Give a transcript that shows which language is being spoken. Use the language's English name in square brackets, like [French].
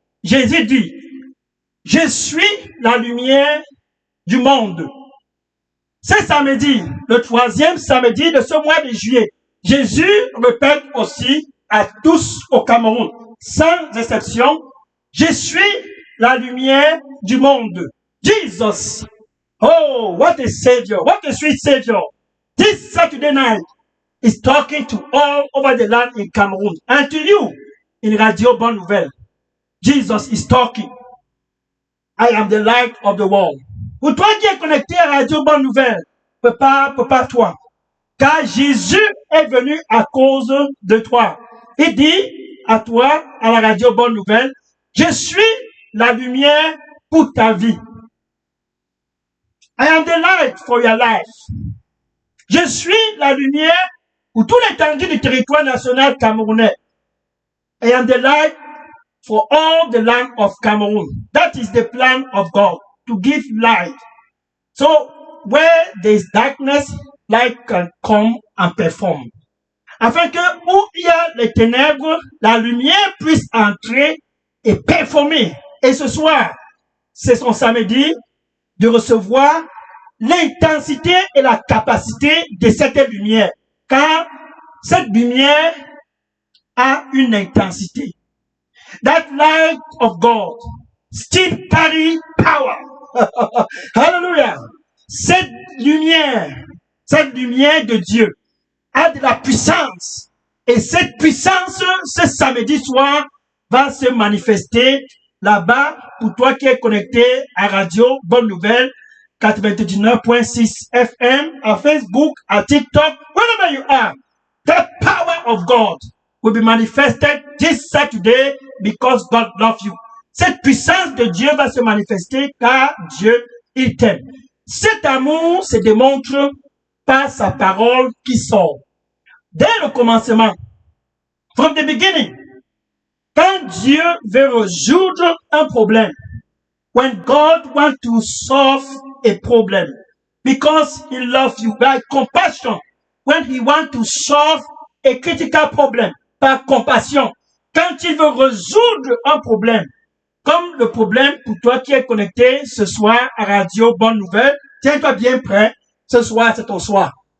[French] Jésus dit, je suis la lumière du monde. Ce samedi, le 3e samedi de ce mois de juillet, Jésus répète aussi à tous au Cameroun, sans exception, je suis la lumière du monde. [English] Jesus. Oh, what a savior. What a sweet savior. This Saturday night is talking to all over the land in Cameroon and to you in Radio Bonne Nouvelle. Jesus is talking. I am the light of the world. [French] Pour toi qui es connecté à Radio Bonne Nouvelle, prépare-toi. Car Jésus est venu à cause de toi. Il dit à toi, à la Radio Bonne Nouvelle, je suis la lumière pour ta vie. [English] I am the light for your life. [French] Je suis la lumière pour tout l'étendue du territoire national camerounais. [English] I am the light for all the land of Cameroon. That is the plan of God, to give light. So, where there is darkness, light can come and perform. [French] Afin que où il y a les ténèbres, la lumière puisse entrer et performer. Et ce soir, c'est son samedi de recevoir l'intensité et la capacité de cette lumière. Car cette lumière a une intensité. [English] That light of God still carry power. Hallelujah. [French] Cette lumière de Dieu a de la puissance. Et cette puissance, ce samedi soir, va se manifester là-bas pour toi qui es connecté à Radio Bonne Nouvelle 99.6 FM, à Facebook, à TikTok, [English] wherever you are. The power of God will be manifested this Saturday because God loves you. [French] Cette puissance de Dieu va se manifester car Dieu, il t'aime. Cet amour se démontre par sa parole qui sort. Dès le commencement, [English] from the beginning, [French] quand Dieu veut résoudre un problème, [English] when God wants to solve a problem, because He loves you by compassion, when He wants to solve a critical problem, [French] par compassion, quand il veut résoudre un problème, comme le problème pour toi qui es connecté ce soir à Radio Bonne Nouvelle, tiens-toi bien prêt, ce soir c'est ton soir.